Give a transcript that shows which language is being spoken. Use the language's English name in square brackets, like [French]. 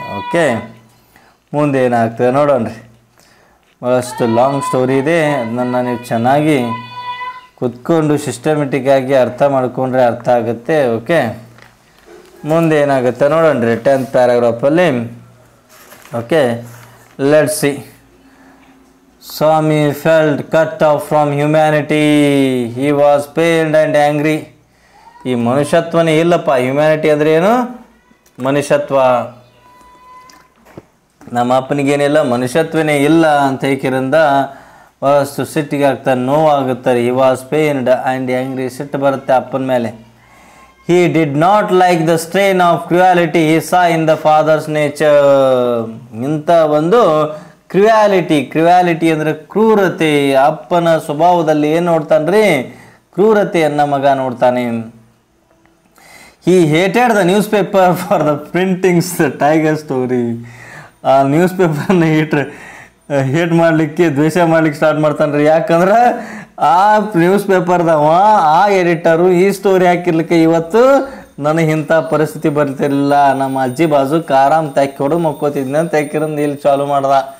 [Kannada] Okay, ಮುಂದೆ ಏನಾಗ್ತದೆ ನೋಡೋಣ್ರಿ. ಭಾಳಷ್ಟು ಲಾಂಗ್ ಸ್ಟೋರಿ ಇದೆ, ಅದನ್ನು ನೀವು ಚೆನ್ನಾಗಿ ಕುತ್ಕೊಂಡು ಸಿಸ್ಟಮೆಟಿಕ್ಕಾಗಿ ಅರ್ಥ ಮಾಡ್ಕೊಂಡ್ರೆ ಅರ್ಥ ಆಗುತ್ತೆ. ಓಕೆ, ಮುಂದೆ ಏನಾಗುತ್ತೆ ನೋಡೋಣ್ರಿ 10th ಪ್ಯಾರಾಗ್ರಾಫಲ್ಲಿ. [English] Okay, let's see. Swami felt cut off from humanity. He was pained and angry. [Kannada] ಈ ಮನುಷ್ಯತ್ವನೇ ಇಲ್ಲಪ್ಪ. ಹ್ಯುಮ್ಯಾನಿಟಿ ಅಂದರೆ ಏನು? ಮನುಷ್ಯತ್ವ. ನಮ್ಮ ಅಪ್ಪನಿಗೇನಿಲ್ಲ, ಮನುಷ್ಯತ್ವನೇ ಇಲ್ಲ ಅಂತ ಹೇಗಿರಿಂದ ಭಾಳಷ್ಟು ಸಿಟ್ಟಿಗೆ ಆಗ್ತಾರೆ, ನೋವಾಗುತ್ತಾರೆ. [English] He was pained and angry. [Kannada] ಸಿಟ್ಟು ಬರುತ್ತೆ ಅಪ್ಪನ ಮೇಲೆ. [English] He did not like the strain of cruelty he saw in the father's nature. [Kannada] ಇಂಥ ಒಂದು ಕ್ರುಯಾಲಿಟಿ ಅಂದರೆ ಕ್ರೂರತೆ. ಅಪ್ಪನ ಸ್ವಭಾವದಲ್ಲಿ ಏನು ನೋಡ್ತಾನೆ ರೀ? ಕ್ರೂರತೆಯನ್ನು ಮಗ ನೋಡ್ತಾನೆ. [English] He hated the newspaper for the printings the tiger story. [Kannada] ಆ ನ್ಯೂಸ್ ಪೇಪರ್ನ ಹೇಟ್ ಮಾಡಲಿಕ್ಕೆ, ದ್ವೇಷ ಮಾಡ್ಲಿಕ್ಕೆ ಸ್ಟಾರ್ಟ್ ಮಾಡ್ತಾನೆ ರೀ. ಯಾಕಂದ್ರೆ ಆ ನ್ಯೂಸ್ ಪೇಪರ್ದವ, ಆ ಎಡಿಟರು ಈ ಸ್ಟೋರಿ ಹಾಕಿರ್ಲಿಕ್ಕೆ ಇವತ್ತು ನನಗೆ ಇಂಥ ಪರಿಸ್ಥಿತಿ ಬರ್ತಿರಲಿಲ್ಲ. ನಮ್ಮ ಅಜ್ಜಿ ಬಾಜು ಆರಾಮ್ ತೆಕ್ಕಿ ಹೊಡೆದು ಮಕ್ಕೋತಿದ್ನ ಅಂತ ತೆಕ್ಕಿರಂದು ಇಲ್ಲಿ ಚಾಲು ಮಾಡ್ದ.